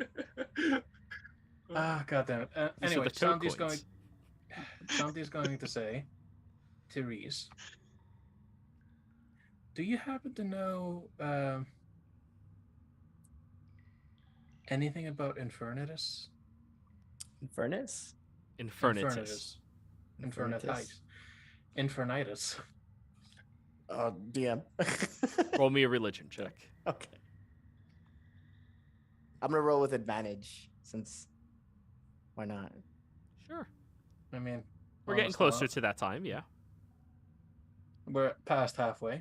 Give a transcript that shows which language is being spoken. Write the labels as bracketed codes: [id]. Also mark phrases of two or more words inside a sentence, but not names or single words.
[en] God damn it. These are Anyway, the toe Sandy's coins. going to say to Reese, do you happen to know anything about Infernitus? Infernus? Infernitus. Infernitus. Infernitus. DM. Roll me a religion check. Okay. I'm gonna roll with advantage since why not? Sure. I mean, We're getting almost closer not. to that time, yeah. We're past halfway.